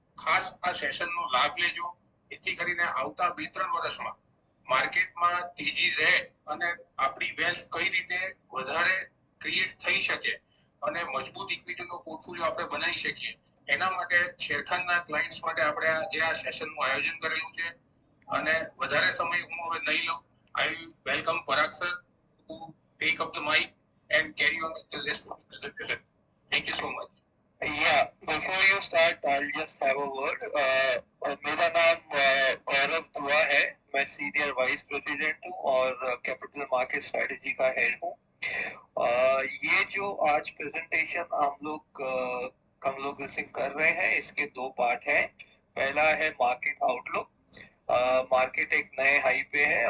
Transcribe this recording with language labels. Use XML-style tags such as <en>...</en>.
<gu>ખાસ આ સેશનનો લાભ લેજો, જેથી કરીને આવતા 2-3 વર્ષમાં માર્કેટમાં તેજી રહે અને આપણી વેલ્થ કઈ રીતે વધારે ક્રિએટ થઈ શકે અને મજબૂત ઇક્વિટીનો પોર્ટફોલિયો આપણે બનાવી શકીએ, એના માટે શેરખાનના ક્લાયન્ટ્સ માટે આપણે જે આ સેશનનું આયોજન કરેલું છે. અને વધારે સમય હું હવે નહીં લઉં.</gu> <en>I welcome Parag sir to take up the mike and carry on with the rest of the presentation. Thank you so much. Yeah, before you start, I'll just have a word.</en> <hi>मेरा नाम गौरव दुआ है. मैं सीनियर वाइस प्रेसिडेंट हूँ और capital market strategy का head हूँ. ये जो आज प्रेजेंटेशन हम लोग कर रहे हैं, इसके 2 पार्ट हैं. पहला है मार्केट आउटलुक. मार्केट एक नए हाई पे है.</hi>